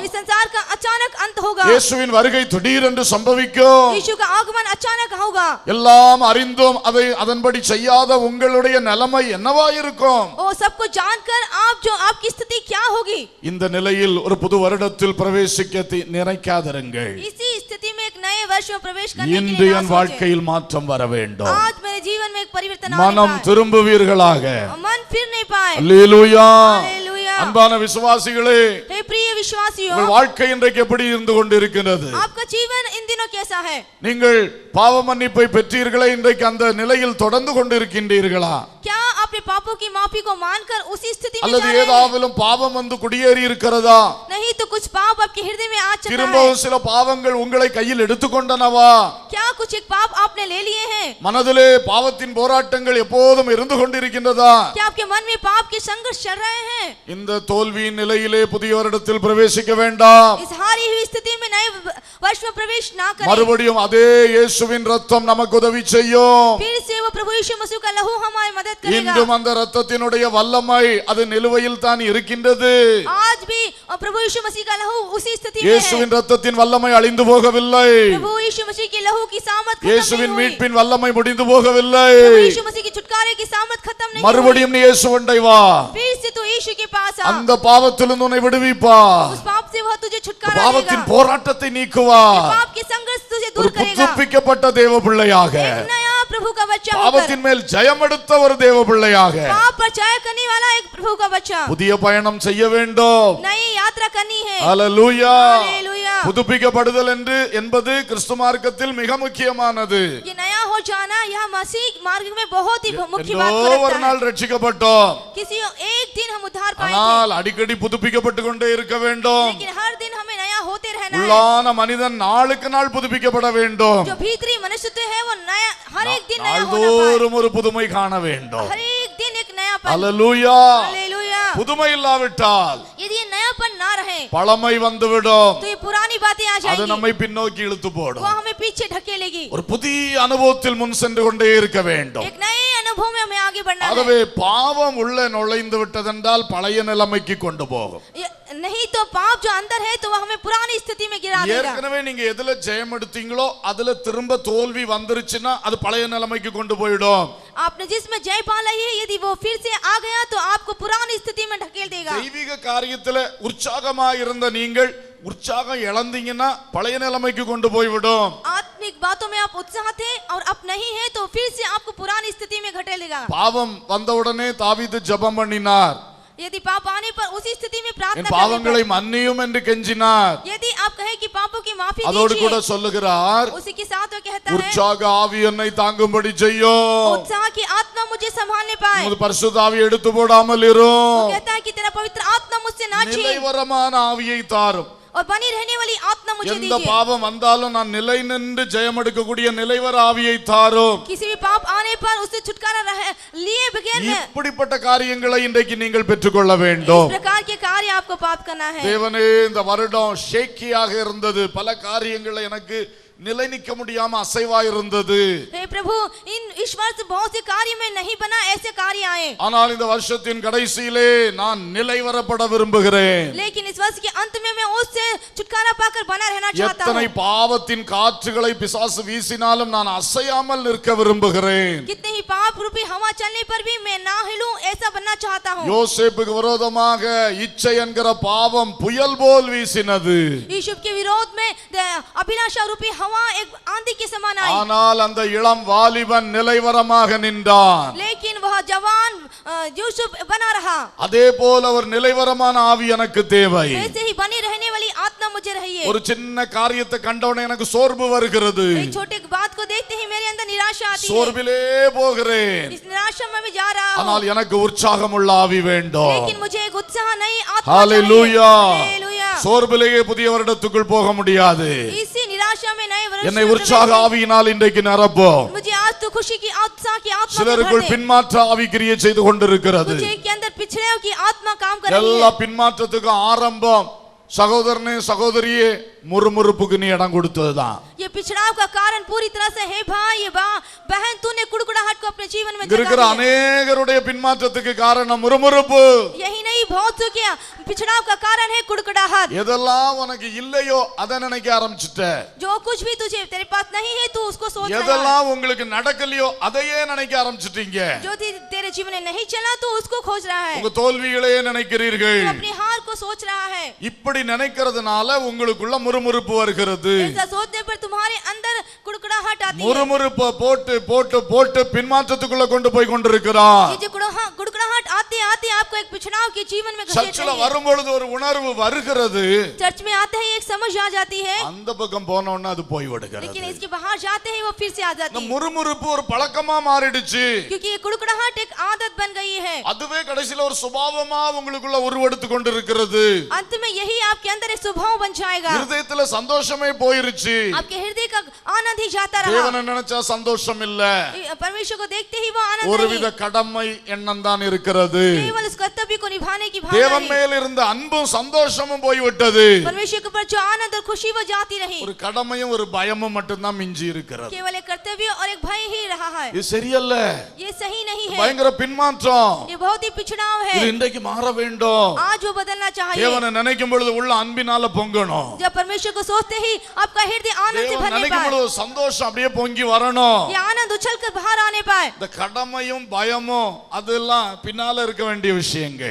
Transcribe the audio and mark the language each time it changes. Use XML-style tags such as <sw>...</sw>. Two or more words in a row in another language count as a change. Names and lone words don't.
<hi>इस संसार का अचानक अंत होगा</hi> <ta>இயேசுவின் வருகை திடீரென்று சம்பவிக்கும்</ta> <hi>यीशु का आगमन अचानक होगा</hi> <ta>எல்லாம் அறிந்தும் அதை அதன்படி செய்யாத உங்களுடைய நிலைமை என்னவாயிருக்கும்</ta> <hi>और सबको जानकर आप जो आपकी स्थिति क्या होगी</hi> <ta>இந்த நிலையில் ஒரு புது வருடத்தில் பிரவேசிக்க நினைக்காதிருங்கள்</ta> <hi>इसी स्थिति में एक नए वर्ष में प्रवेश करने के</hi> <ta>இன்று</ta> <hi>लिए</hi> <ta>என் வாழ்க்கையில் மாற்றம் வர வேண்டும்</ta> <hi>आज मेरे जीवन में एक परिवर्तन आने</hi> <ta>மனம்</ta> <hi>पाए</hi> <ta>திரும்புவீர்களாக</ta> <hi>मन फिर नहीं पाए</hi> <ta>அல்லேலூயா</ta> <hi>हालेलुया</hi> <ta>அன்பான விசுவாசிகளே</ta> <hi>हे प्रिय विश्वासियों</hi> <ta>உங்கள் வாழ்க்கை இன்றைக்கு எப்படி இருந்து கொண்டிருக்கிறது</ta> <hi>आपका जीवन इन दिनों कैसा है</hi> <ta>நீங்கள் பாவ மன்னிப்பை பெற்றீர்களே இன்றைக்கு அந்த நிலையில் தொடர்ந்து கொண்டிருக்கின்றீர்களா</ta> <hi>क्या आपने पापों की माफी को मानकर उसी स्थिति में</hi> <ta>அல்லது</ta> <hi>जा रहे हैं</hi> <ta>ஏதாவதும் பாவம் வந்து குடியேறி இருக்கிறதா</ta> <hi>नहीं तो कुछ पाप आपके हृदय में आ चुका है</hi> <ta>திரும்பவும் சில பாவங்கள் உங்களை கையில் எடுத்துக்கொண்டனவா</ta> <hi>क्या कुछ एक पाप आपने ले लिए हैं</hi> <ta>மனதிலே பாவத்தின் போராட்டங்கள் எப்போதும் இருந்து கொண்டிருக்கின்றதா</ta> <hi>क्या आपके मन में पाप के संघर्ष चल रहे हैं</hi> <ta>இந்த தோல்வியின் நிலையிலே புதிய வருடத்தில் பிரவேசிக்க வேண்டாம்</ta> <hi>इस हारी हुई स्थिति में नए वर्ष में प्रवेश ना करें</hi> <ta>மறுபடியும் அதே இயேசுவின் ரத்தம் நமக்கு உதவி செய்யும்</ta> <hi>फिर से वो प्रभु यीशु मसीह का लहू हमारी मदद करेगा</hi> <ta>இன்றும் அந்த ரத்தத்தினுடைய வல்லமை அது நிலுவையில் தான் இருக்கின்றது</ta> <hi>आज भी प्रभु यीशु मसीह का लहू उसी स्थिति में है</hi> <ta>இயேசுவின் ரத்தத்தின் வல்லமை அழிந்து போகவில்லை</ta> <hi>प्रभु यीशु मसीह के लहू की सामर्थ खत्म</hi> <ta>இயேசுவின்</ta> <hi>नहीं हुई</hi> <ta>மீட்பின் வல்லமை முடிந்து போகவில்லை</ta> <hi>प्रभु यीशु मसीह की छुटकारे की सामर्थ खत्म नहीं हुई</hi> <ta>மறுபடியும் நீ இயேசுவண்டை வா</ta> <hi>फिर से तू यीशु के पास आ</hi> <ta>அந்த பாவத்திலிருந்து உன்னை விடுவிப்பா</ta> <hi>उस पाप से वह तुझे छुटकारा</hi> <ta>பாவத்தின்</ta> <hi>देगा</hi> <ta>போராட்டத்தை நீக்குவா</ta> <hi>पाप के संघर्ष तुझे</hi> <ta>ஒரு</ta> <hi>दूर करेगा</hi> <ta>புதுப்பிக்கப்பட்ட தேவ பிள்ளையாக</ta> <hi>एक नया प्रभु का बच्चा होकर</hi> <ta>பாவத்தின் மேல் ஜெயம் எடுத்த ஒரு தேவ பிள்ளையாக</ta> <hi>पाप पर जय करने वाला एक प्रभु का बच्चा</hi> <ta>புதிய பயணம் செய்ய வேண்டும்</ta> <hi>नई यात्रा करनी है</hi> <ta>ஹalleluya</ta> <hi>हालेलुया</hi> <ta>புதுப்பிக்கப்படுதல் என்பது கிறிஸ்து மார்க்கத்தில் மிக முக்கியமானது</ta> <hi>ये नया हो जाना यह मसीह मार्ग में बहुत ही मुख्य</hi> <ta>ஏதோ</ta> <hi>बात को</hi> <ta>ஒரு</ta> <hi>रखता</hi> <ta>நாள்</ta> <hi>है</hi> <ta>ரட்சிக்கப்பட்டோம்</ta> <hi>किसी एक दिन हम उद्धार पाए थे</hi> <ta>ஆனால் அடிக்கடி புதுப்பிக்கப்பட்டு கொண்டே இருக்க வேண்டும்</ta> <hi>लेकिन हर दिन हमें नया नया होते रहना है।</hi> <ta>உள்ளான மனிதன் நாளுக்கு நாள் புதுப்பிக்கப்பட வேண்டும்.</ta> <hi>जो भीतरी मनुष्यत्व है वो नया हर एक दिन नया होना पाए।</hi> <ta>நாள்தோறும் ஒரு புதுமை காண வேண்டும்.</ta> <hi>हर एक दिन एक नयापन।</hi> <ta>ஹல்லேலூயா.</ta> <hi>हालेलुया।</hi> <ta>புதுமை இல்லாவிட்டால்</ta> <hi>यदि ये नयापन ना रहे</hi> <ta>பழமை வந்துவிடும்.</ta> <hi>तो ये पुरानी बातें आ</hi> <ta>அது</ta> <hi>जाएंगी,</hi> <ta>நம்மை பின்னோக்கி இழுத்து</ta> <hi>वो</hi> <ta>போடும்.</ta> <hi>हमें पीछे ढकेलेगी।</hi> <ta>ஒரு புதிய அனுபவத்தில் முன் சென்று கொண்டே இருக்க வேண்டும்.</ta> <hi>एक नए अनुभव में हमें आगे बढ़ना है।</hi> <ta>ஆகவே பாவம் உள்ள நுழைந்து விட்டதென்றால் பழைய நிலைமைக்கு கொண்டு போகும்.</ta> <hi>नहीं तो पाप जो अंदर है तो वो हमें पुरानी स्थिति में गिरा देगा।</hi> <ta>ஏற்கனவே நீங்க எதுல ஜெயம் எடுத்தீங்களோ அதுல திரும்ப தோல்வி வந்துருச்சுன்னா அது பழைய நிலைமைக்கு கொண்டு போயிடும்.</ta> <hi>आपने जिसमें जय पा ली है, यदि वो फिर से आ गया तो आपको पुरानी स्थिति में ढकेल देगा।</hi> <ta>தெய்வீக காரியத்துல உற்சாகமா இருந்த நீங்கள் உற்சாகம் இழந்தீங்கன்னா பழைய நிலைமைக்கு கொண்டு போய்விடும்.</ta> <hi>आत्मिक बातों में आप उत्साह थे और अब नहीं है तो फिर से आपको पुरानी स्थिति में घटेलेगा।</hi> <ta>பாவம் வந்தவுடனே தாவீது ஜெபம் பண்ணினார்.</ta> <hi>यदि पाप आने पर उसी स्थिति में</hi> <ta>என்</ta> <hi>प्रार्थना</hi> <ta>பாவங்களை</ta> <hi>करें,</hi> <ta>மன்னியும் என்று கெஞ்சினார்.</ta> <hi>यदि आप कहे कि पापों की माफी</hi> <ta>அதோடு கூட</ta> <hi>दीजिए,</hi> <ta>சொல்லுகிறார்,</ta> <hi>उसी के साथ वो कहता है</hi> <ta>உற்சாக ஆவி என்னை தாங்கும்படி செய்யும்.</ta> <hi>उत्साह की आत्मा मुझे संभालने पाए।</hi> <ta>உமது பரிசுத்த ஆவியை எடுத்து போடாமல்</ta> <hi>वो</hi> <ta>இரும்.</ta> <hi>कहता है कि तेरा पवित्र आत्मा मुझसे ना छीन</hi> <ta>நிலைவரமான ஆவியை தாரும்.</ta> <hi>और बनी रहने वाली आत्मा मुझे</hi> <ta>எந்த</ta> <hi>दीजिए।</hi> <ta>பாவம் வந்தாலும் நான் நிலை நின்று ஜெயம் எடுக்கக்கூடிய நிலைவர ஆவியை தாரும்.</ta> <hi>किसी भी पाप आने पर उससे छुटकारा लिए बगैर में</hi> <ta>இப்படிப்பட்ட காரியங்களை இன்றைக்கு நீங்கள் பெற்றுக்கொள்ள</ta> <hi>इस</hi> <ta>வேண்டும்.</ta> <hi>प्रकार के कार्य आपको प्राप्त करना है।</hi> <ta>தேவனே, இந்த வருடம் ஷேக்கியாக இருந்தது. பல காரியங்களை எனக்கு நிலை நிற்க முடியாம அசைவா இருந்தது.</ta> <hi>हे प्रभु, इस वर्ष बहुत से कार्य में नहीं बना, ऐसे कार्य आए।</hi> <ta>ஆனால் இந்த வருஷத்தின் கடைசியிலே நான் நிலை வரப்பட விரும்புகிறேன்.</ta> <hi>लेकिन इस वर्ष के अंत में मैं उससे छुटकारा पाकर बना रहना चाहता</hi> <ta>எத்தனை</ta> <hi>हूँ।</hi> <ta>பாவத்தின் காற்றுகளை பிசாசு வீசினாலும் நான் அசையாமல் நிற்க விரும்புகிறேன்.</ta> <hi>कितने ही पाप रूपी हवा चलने पर भी मैं ना हिलूं, ऐसा बनना चाहता हूँ।</hi> <ta>யோசேப்புக்கு விரோதமாக இச்சை என்கிற பாவம் புயல் போல் வீசினது.</ta> <hi>यूसुफ के विरोध में अभिलाषा रूपी हवा एक आंधी के समान आई,</hi> <ta>ஆனால் அந்த இளம் வாலிபன் நிலைவரமாக நின்றான்.</ta> <hi>लेकिन वह जवान यूसुफ बना रहा।</hi> <ta>அதே போல ஒரு நிலைவரமான ஆவி எனக்கு தேவை.</ta> <hi>वैसे ही बनी रहने वाली आत्मा मुझे रही है।</hi> <ta>ஒரு சின்ன காரியத்தை கண்டவுடனே எனக்கு சோர்வு வருகிறது.</ta> <hi>एक छोटे बात को देखते ही मेरे अंदर निराशा आती है।</hi> <ta>சோர்விலே போகிறேன்.</ta> <hi>इस निराशा में मैं जा रहा हूँ,</hi> <ta>ஆனால் எனக்கு உற்சாகமுள்ள ஆவி வேண்டும்.</ta> <hi>लेकिन मुझे एक उत्साह नहीं, आत्मा</hi> <ta>ஹalleluya.</ta> <hi>चाहिए। हालेलुया।</hi> <ta>சோர்விலேயே புதிய வருடத்துக்குள் போக முடியாது.</ta> <hi>इसी निराशा में नए वर्ष</hi> <ta>என்னை</ta> <hi>में</hi> <ta>உற்சாக</ta> <hi>प्रवेश-</hi> <ta>ஆவியினால் இன்றைக்கு நிரப்பும்.</ta> <hi>मुझे आज तो खुशी की उत्साह की आत्मा से भर</hi> <ta>சிலருக்குள்</ta> <hi>दे।</hi> <ta>பின்மாற்ற ஆவி கிரியை செய்து கொண்டிருக்கிறது.</ta> <hi>मुझे के अंदर पिछड़े की आत्मा काम कर रही</hi> <ta>எல்லா</ta> <hi>है।</hi> <ta>பின்மாற்றத்துக்கும் ஆரம்பம் சகோதரனே சகோதரியே முறுமுறுப்புக்கு நீ இடம் கொடுத்ததுதான்.</ta> <hi>ये पिछड़ाव का कारण पूरी तरह से है भाई, ये बहन, तूने कुड़कुड़ाहट को अपने जीवन में</hi> <ta>இருக்கிற</ta> <hi>जगा दिया।</hi> <ta>அநேகருடைய பின்மாற்றத்துக்கு காரணம் முறுமுறுப்பு.</ta> <hi>यही नहीं, बहुत से क्या पिछड़ाव का कारण है कुड़कुड़ाहट।</hi> <ta>எதெல்லாம் உனக்கு இல்லையோ அதை நினைக்க ஆரம்பிச்சுட்ட.</ta> <hi>जो कुछ भी तुझे तेरे पास नहीं है तू उसको सोच रहा है।</hi> <ta>எதெல்லாம் உங்களுக்கு நடக்கலையோ அதையே நினைக்க ஆரம்பிச்சிட்டீங்க.</ta> <hi>जो तेरे जीवन में नहीं चला तू उसको खोज रहा है,</hi> <ta>உங்க தோல்விகளையே நினைக்கிறீர்கள்.</ta> <hi>तू अपनी हार को सोच रहा है।</hi> <ta>இப்படி நினைக்கிறதுனால உங்களுக்குள்ள முறுமுறுப்பு வருகிறது.</ta> <hi>ऐसा सोचने पर तुम्हारे अंदर कुड़कुड़ाहट आती है।</hi> <ta>முறுமுறுப்பை போட்டு போட்டு போட்டு பின்மாற்றத்துக்குள்ள கொண்டு போய் கொண்டிருக்கிறார்.</ta> <hi>ये जो कुड़कुड़ाहट आते आते आपको एक पिछड़ाव के जीवन में घसीट</hi> <ta>சர்ச்சில்</ta> <hi>रही है।</hi> <ta>வரும்பொழுது ஒரு உணர்வு வருகிறது.</ta> <hi>चर्च में आते ही एक समझ आ जाती है,</hi> <ta>அந்த பக்கம் போனோம்னா அது போய் விடுகிறது.</ta> <hi>लेकिन इसके बाहर जाते ही वो फिर से आ</hi> <ta>இந்த</ta> <hi>जाती है,</hi> <ta>முறுமுறுப்பு ஒரு பழக்கமா மாறிடுச்சு.</ta> <hi>क्योंकि ये कुड़कुड़ाहट एक आदत बन गई है।</hi> <ta>அதுவே கடைசில ஒரு சுபாவமா உங்களுக்குள்ள உருவெடுத்து கொண்டிருக்கிறது.</ta> <hi>अंत में यही आपके अंदर एक स्वभाव बन जाएगा।</hi> <ta>இருதயத்துல சந்தோஷமே போயிருச்சு.</ta> <hi>आपके हृदय का आनंद ही जाता रहा।</hi> <ta>தேவனை நினைச்சா சந்தோஷம் இல்ல.</ta> <hi>परमेश्वर को देखते ही वो आनंद</hi> <ta>ஒருவித</ta> <hi>नहीं,</hi> <ta>கடமை எண்ணம் தான் இருக்கிறது.</ta> <hi>केवल उस कर्तव्य को निभाने की</hi> <ta>தேவன்</ta> <hi>भावना है।</hi> <ta>மேல் இருந்த அன்பும் சந்தோஷமும் போய்விட்டது.</ta> <hi>परमेश्वर के ऊपर जो आनंद और खुशी वो जाती रही,</hi> <ta>ஒரு கடமையும் ஒரு பயமும் மட்டும்தான் மிஞ்சி இருக்கிறது.</ta> <hi>केवल एक कर्तव्य और एक भय ही रहा है।</hi> <ta>இது சரியல்ல.</ta> <hi>ये सही नहीं है,</hi> <ta>பயங்கர பின்மாற்றம்.</ta> <hi>ये बहुत ही पिछड़ाव है।</hi> <ta>இது இன்றைக்கு மாற வேண்டும்.</ta> <hi>आज वो बदलना चाहिए।</hi> <ta>தேவனை நினைக்கும் பொழுது உள்ள அன்பினால பொங்கணும்.</ta> <hi>जब परमेश्वर को सोचते ही आपका हृदय आनंद से</hi> <ta>தேவன்</ta> <hi>भरने</hi> <ta>நினைக்கும்</ta> <hi>पाए,</hi> <ta>பொழுது சந்தோஷம் அப்படியே பொங்கி வரணும்.</ta> <hi>ये आनंद उछल कर बाहर आने पाए।</hi> <ta>இந்த கடமையும் பயமும் அதெல்லாம் பின்னால இருக்க வேண்டிய விஷயங்கள்.</ta>